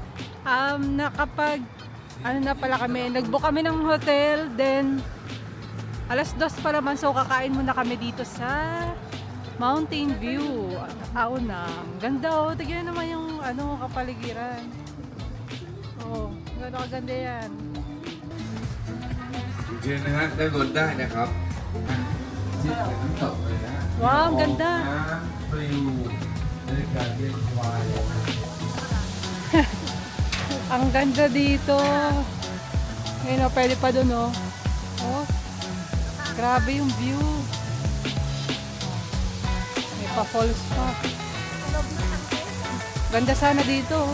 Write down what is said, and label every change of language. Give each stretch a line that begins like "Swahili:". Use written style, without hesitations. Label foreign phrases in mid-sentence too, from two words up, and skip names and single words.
Filipino: Na pala kami, nag-book kami ng hotel, then alas 2 pa naman, so kakain muna kami dito sa Mountain View. Aunang. Ganda oh, tignan naman yung kapaligiran. Oh, ganda kaganda yan.
Thai: ยืนนะฮะได้รถได้นะครับที่เป็นน้ำตกเลยนะ
Filipino: Wow, ang ganda.
Thai: น้ำปลิวบรรยากาศเย็นสบาย
Filipino: Ang Ang ganda dito. Ngayon, oh, pwede pa dun, oh. Oh, grabe yung view. May pa-falls pa. Ganda sana dito, oh.